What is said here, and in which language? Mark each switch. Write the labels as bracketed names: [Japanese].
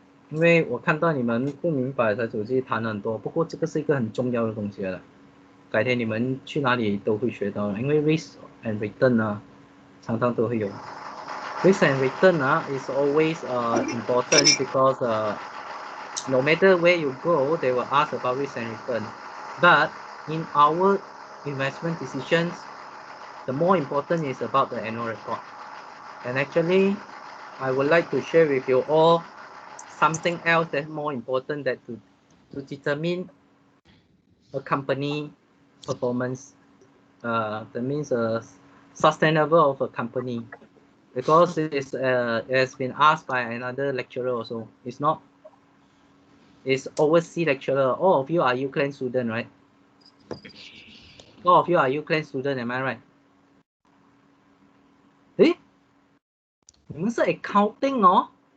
[Chinese] 因为我看到你们不明白才手机谈很多，不过这个是一个很重要的东西了，改天你们去哪里都会学到的，因为 risk and return 呢，常常都会有。 [English] Risk and return is always important because no matter where you go, they will ask about risk and return. But in our investment decisions, the more important is about the annual report. And actually, I would like to share with you all something else that's more important that to determine a company performance. That means sustainable of a company. Because it has been asked by another lecturer also. It's overseas lecturer. All of you are UCLan student, right? All of you are UCLan student, am I right? [Chinese] 诶，你们是 accounting 哦？